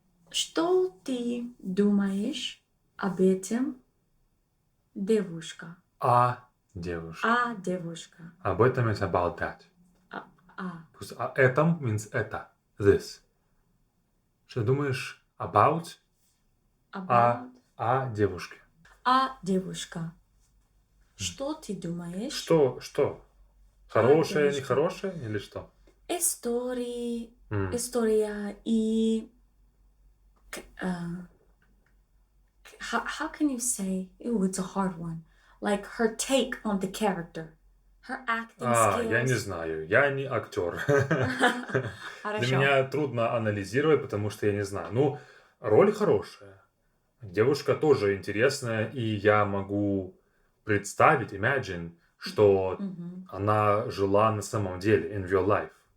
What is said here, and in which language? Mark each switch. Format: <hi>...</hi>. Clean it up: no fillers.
<ru>Что ты думаешь об этом, девушка? Девушка. Девушка. Об этом</ru> <en>it's about that. А. Because</en> <ru>этом</ru> <en>means</en> <ru>это.</ru> <en>This.</en> <ru>Что думаешь</ru> <en>about</en> <ru>о девушке? Девушка. Что ты думаешь? Что? Хорошее, девушка. нехорошее или что? История и</ru> <en>how can you say? Ooh, it's a hard one. Like her take on the character, her acting skills.</en> <ru>Я не знаю, я не актер. Для Хорошо. меня трудно анализировать, потому что я не знаю. Ну, роль хорошая. Девушка тоже интересная, и я могу представить,</ru> <en>imagine,</en> <ru>что она жила на самом деле,</ru> <en>in real life.</en>